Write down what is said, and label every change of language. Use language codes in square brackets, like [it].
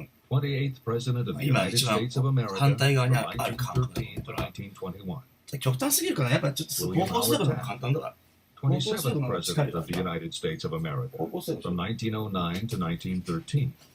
[en] 28th President of the United States of America from 1913 to 1921. [ja] 極端すぎるかな。やっぱちょっと高校生とか簡単だから。 [en] 27th President of the United States of America from 1909 to 1913.